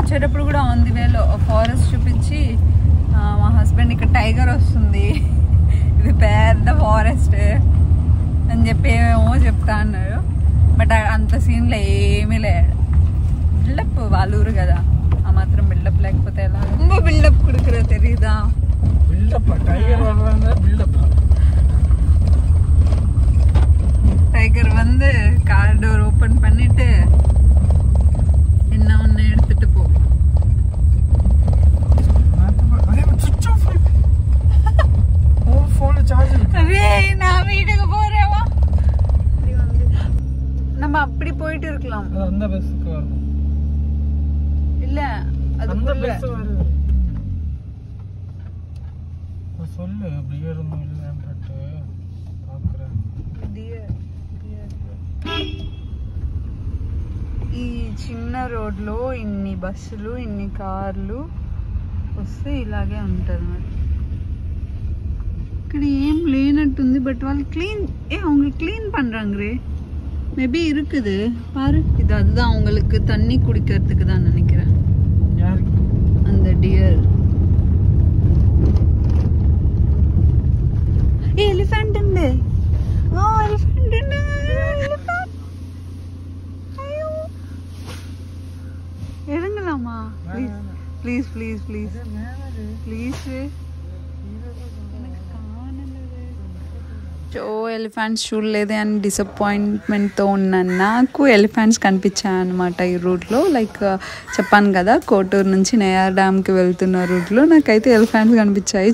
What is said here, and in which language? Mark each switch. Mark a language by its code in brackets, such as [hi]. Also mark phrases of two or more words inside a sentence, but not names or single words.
[te] వచ్చేటప్పుడు కూడా [en] on the way [te] ఫారెస్ట్ చూపించి మా హస్బెండ్ ఇక్కడ టైగర్ వస్తుంది, ఇది పెద్ద ఫారెస్ట్ అని చెప్పి ఏమేమో చెప్తా అన్నారు. బట్ అంత సీన్లో ఏమీ లేదు. బిల్డప్ వాళ్ళూరు కదా, ఆ మాత్రం బిల్డప్ లేకపోతే ఎలా? [ta] ரொம்ப బిల్డప్ கொடுக்குற தெரியுதா? [en] buildup tiger [ta] வர்றாங்க బిల్డప్. டைகர் வந்து [en] car door open [ta] பண்ணிட்டு என்ன ஒண்ணு எடுத்துட்டு போ. నా வீட்டுக்கு போறேவா. நம்ம அப்படி போயிட்டு இருக்கலாம். அந்த பஸ்க்கு வரணும் இல்ல, அது அந்த பஸ் வருது. சொல்லு பியர் ஒன்றும் இல்லைன்ட்டு பார்க்குறேன். [te] ఈ చిన్న రోడ్లో ఇన్ని బస్సులు, ఇన్ని కార్లు వస్తే ఇలాగే ఉంటుంది మరి. ఇక్కడ ఏం లేనట్టుంది. బట్ వాళ్ళు క్లీన్ [ta] அவங்க க்ளீன் பண்றாங்க. மேபி இருக்குது பாரு. இது அதுதான் அவங்களுக்கு தண்ணி குடிக்கிறதுக்கு தான் நினைக்கிறேன். அந்த டியர். எலிஃபென்ட் உண்டு. எலிஃபென்ட் உண்டு. ஐயோ, இறங்கலாமா? [en] please please please please. [te] సో ఎలిఫెంట్స్ చూడలేదు అని డిసప్పాయింట్మెంట్తో ఉన్నాను. నాకు ఎలిఫెంట్స్ కనిపించాయి అనమాట ఈ రూట్లో. చెప్పాను కదా, కోటూరు నుంచి నెయ్యార్ డ్యామ్కి వెళ్తున్న రూట్లో నాకైతే ఎలిఫెంట్స్ కనిపించాయి.